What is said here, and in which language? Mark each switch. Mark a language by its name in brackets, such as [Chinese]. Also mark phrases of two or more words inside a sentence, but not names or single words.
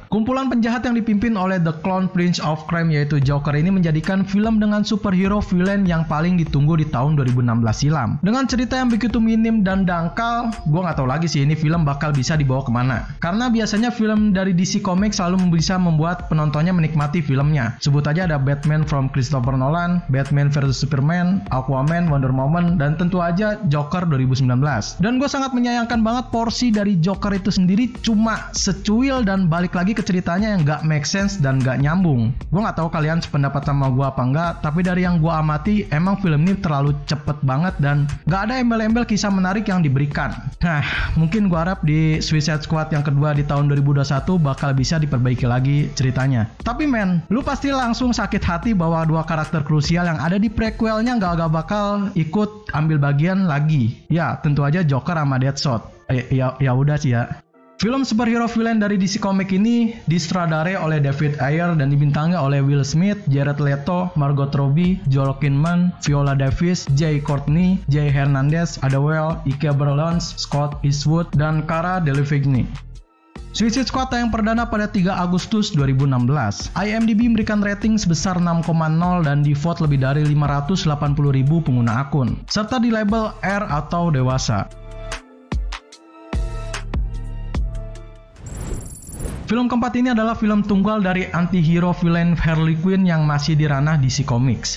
[Indonesian] Kumpulan penjahat yang dipimpin oleh The Clown Prince of Crime yaitu Joker ini menjadikan film dengan [English] superhero villain [Indonesian] yang paling ditunggu di tahun 2016 silam. Dengan cerita yang begitu minim dan dangkal, gue gak tahu lagi sih ini film bakal bisa dibawa kemana. Karena biasanya film dari DC Comics selalu bisa membuat penontonnya menikmati filmnya. Sebut aja ada Batman from Christopher Nolan, Batman vs Superman, Aquaman, Wonder Woman, dan tentu aja Joker 2019. Dan gue sangat menyayangkan banget porsi dari Joker itu sendiri cuma secuil dan balik lagi ke ceritanya yang gak [English] make sense [Indonesian] dan gak nyambung. Gue gak tahu kalian sependapat sama gue apa enggak, tapi dari yang gue amati emang film ini terlalu cepet banget dan gak ada embel-embel kisah menarik yang diberikan. Nah, mungkin gue harap di Suicide Squad yang kedua di tahun 2021 bakal bisa diperbaiki lagi ceritanya. Tapi men, lu pasti langsung sakit hati bahwa dua karakter krusial yang ada di prequelnya gak bakal ikut ambil bagian lagi. Ya, tentu aja Joker sama Deadshot. Ya udah sih ya. Film [English] superhero villain [Indonesian] dari DC Comics ini disutradarai oleh David Ayer dan dibintangi oleh Will Smith, Jared Leto, Margot Robbie, Joel Kinnaman, Viola Davis, Jai Courtney, Jay Hernandez, Adewale, Ike Berlons, Scott Eastwood, dan Cara Delevingne. Suicide Squad tayang perdana pada 3 Agustus 2016. IMDb memberikan rating sebesar 6,0 dan di-vote lebih dari 580.000 pengguna akun, serta di label R atau dewasa. Film keempat ini adalah film tunggal dari [English] anti-hero villain [Indonesian] Harley Quinn yang masih di ranah DC Comics.